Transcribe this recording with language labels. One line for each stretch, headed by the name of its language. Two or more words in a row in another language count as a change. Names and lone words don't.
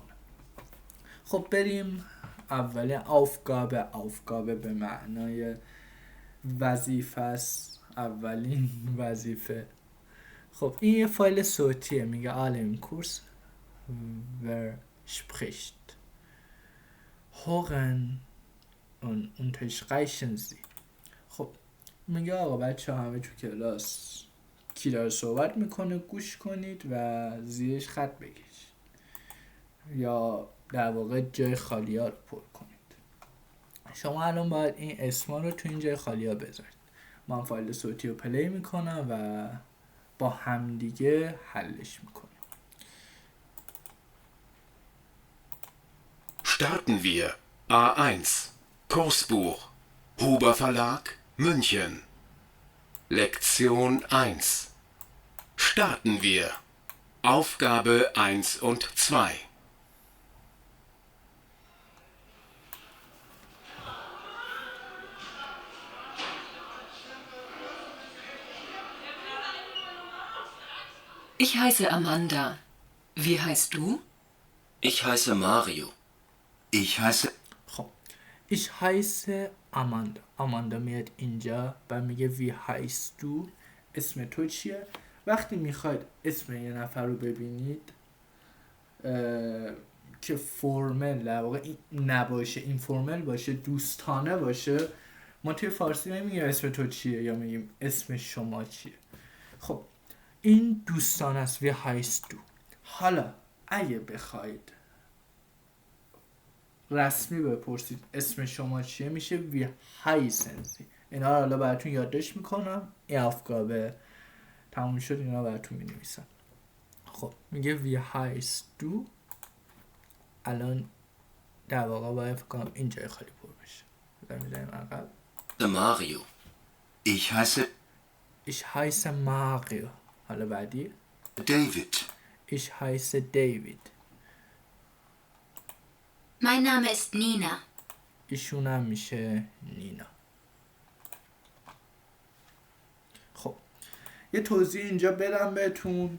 Persian: خب بریم اول aufgabe به معنای وظیفه است، اولین وظیفه. خب این یه فایل صوتیه، میگه
German: alle im Kurs wer spricht hören und unterstreichen Sie.
Persian: خب میگه آقا بچه همه تو کلاس کی داره صحبت میکنه گوش کنید و زیرش خط بکشید یا در واقع جای خالی ها رو پر کنید. شما الان باید این اسما رو تو این جای خالی ها بذارید. من فایل صوتی رو پلی میکنم و با همدیگه حلش میکنیم.
German: Starten wir. A1. Kursbuch. Huber Verlag, München. Lektion 1. Starten wir. Aufgabe 1 und 2. Ich heiße Amanda. Wie heißt du? Ich heiße Mario. Ich heiße خب ich heiße Amanda.
Persian: آماندا میاد اینجا و میگه
German: wie heißt du،
Persian: اسم تو چیه. وقتی میخواید اسم یه نفر رو ببینید که فرمل در واقع نباشه، این فرمل باشه، دوستانه باشه، ما توی فارسی نمیگیم اسم تو چیه یا میگیم اسم شما چیه. خب این دوستانه است،
German: wie heißt du.
Persian: حالا اگه بخواید رسمی بپرسید اسم شما چیه میشه
German: Wie heißen Sie.
Persian: اینا رو حالا براتون یادداشت میکنم، این افکابه تموم شد اینا براتون مینویسم. خب میگه
German: wie heißt du.
Persian: الان در واقع باید فکر کنم این جای خالی پر بشه. میذاریم عقب.
German: Mario. Ich heiße Ich heiße Mario.
Persian: حالا بعدی
German: David. Ich heiße David. Mein Name ist Nina.
Persian: ایشون هم میشه نینا. خب یه توضیح اینجا بدم بهتون.